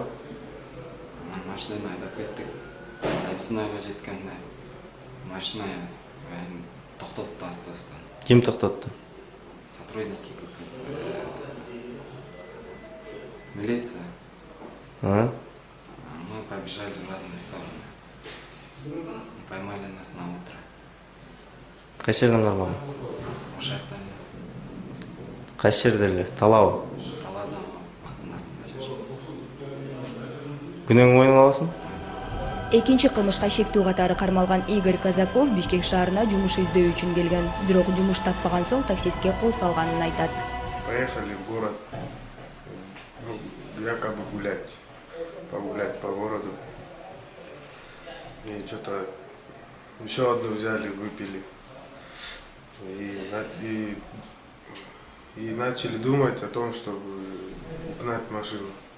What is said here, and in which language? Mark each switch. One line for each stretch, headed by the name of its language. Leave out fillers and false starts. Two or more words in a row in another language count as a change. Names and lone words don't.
Kyrgyz: Машинаны айдап кеттик. Объезднойго жеткенде машина токтотту аста-астан. ким токтотту?
Russian: Сотрудники, милиция.
Kyrgyz: Анан
Russian: Мы побежали в разные стороны. И поймали нас на утро.
Kyrgyz: кайсы жерден кармалды? Ошол жактан Кайсы жерде эле? Талабы. талаада бактын астында жашап. Күнөөңү мойнуңа аласың? Экинчи кылмышка шектүү катары кармалган Игорь Казаков Бишкек шаарына жумуш издөө үчүн келген. Бирок жумуш таппаган соң таксистке кол салганын айтат.
Russian: Поехали в город, якобы гулять, погулять по городу. И что-то еще одну взяли, выпили. И начали думать о том, чтобы угнать машину.